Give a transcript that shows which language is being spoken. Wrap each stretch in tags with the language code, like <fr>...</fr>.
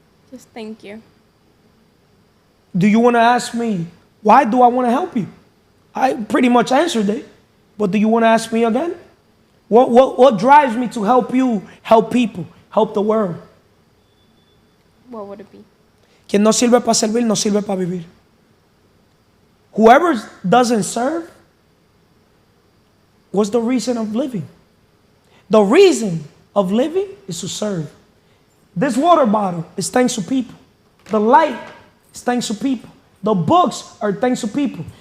<en>Just thank you. Do you want to ask me, why do I want to help you? I pretty much answered it. But do you want to ask me again? What drives me to help you, help people, help the world? What would it be?</en> <es>Quien no sirve para servir, no sirve para vivir.</es> <en>Whoever doesn't serve, what's the reason of living? The reason of living is to serve. This water bottle is thanks to people. The light is thanks to people. The books are thanks to people.</en>